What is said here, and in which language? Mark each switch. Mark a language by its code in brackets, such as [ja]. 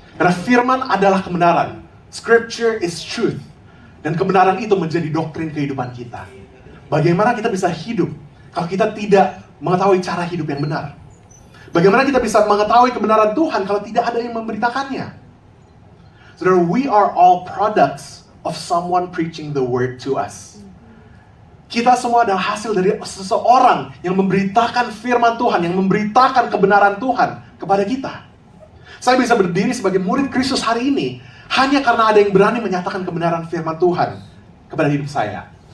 [id] Karena firman adalah kebenaran. [en] Scripture is truth. [id] Dan kebenaran itu menjadi doktrin kehidupan kita. Bagaimana kita bisa hidup kalau kita tidak mengetahui cara hidup yang benar? Bagaimana kita bisa mengetahui kebenaran Tuhan kalau tidak ada yang memberitakannya? [en] Saudara, we are all products of someone preaching the word to us. [id] Kita semua adalah hasil dari seseorang yang memberitakan firman Tuhan, yang memberitakan kebenaran Tuhan kepada kita. Saya bisa berdiri sebagai murid Kristus hari ini hanya karena ada yang berani menyatakan kebenaran firman Tuhan kepada hidup saya.